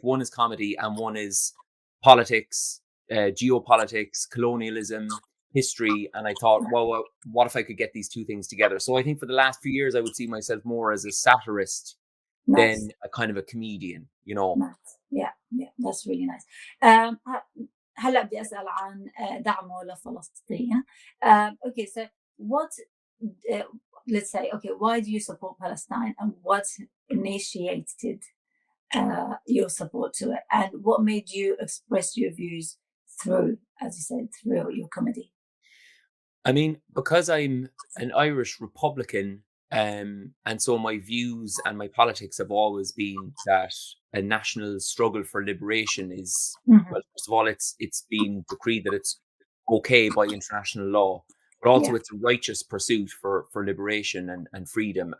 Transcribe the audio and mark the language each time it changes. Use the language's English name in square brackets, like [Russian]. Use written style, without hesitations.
[English] One is comedy, and one is politics, geopolitics, colonialism, history. And I thought, well, what if I could get these two things together? So I think for the last few years, I would see myself more as a satirist than a kind of a comedian, you know. Yeah, that's really nice. [Arabic] هلا بدي أسأل عن دعمه لفلسطين. [English] Okay, so what, let's say, okay, why do you support Palestine, and what initiated your support to it, and what made you express your views through, as you said, through your comedy? I mean, because I'm an Irish Republican, and so my views and my politics have always been that a national struggle for liberation is, well, first of all, it's been decreed that it's okay by international law, but also it's a righteous pursuit for liberation and freedom.